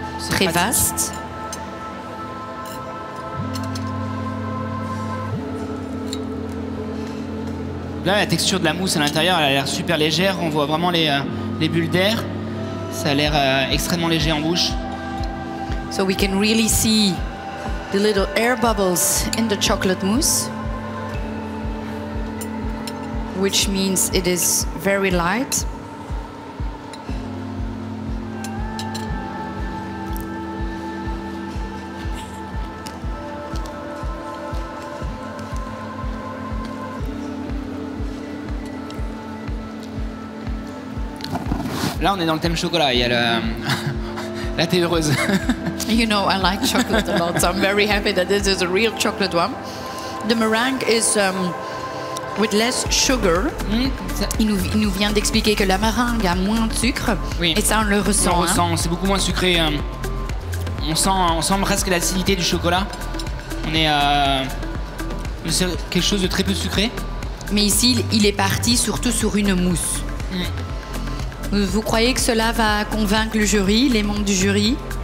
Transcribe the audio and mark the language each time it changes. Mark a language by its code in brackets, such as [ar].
[fr] Très vaste. Là, la texture de la mousse à l'intérieur, elle a l'air super légère. On voit vraiment les bulles d'air. Ça a l'air extrêmement léger en bouche. [en] So we can really see the little air bubbles in the chocolate mousse, which means it is very light. [fr] Là, on est dans le thème chocolat. Il y a la thé heureuse. [en] You know, I like chocolate a lot, so I'm very happy that this is a real chocolate one. The meringue is with less sugar. [fr] Il nous vient d'expliquer que la meringue a moins de sucre. Oui. Et ça, on le ressent. On ressent, c'est beaucoup moins sucré. On sent presque l'acidité du chocolat. On est c'est quelque chose de très peu sucré. Mais ici, il est parti surtout sur une mousse. Vous croyez que cela va convaincre le jury, les membres du jury?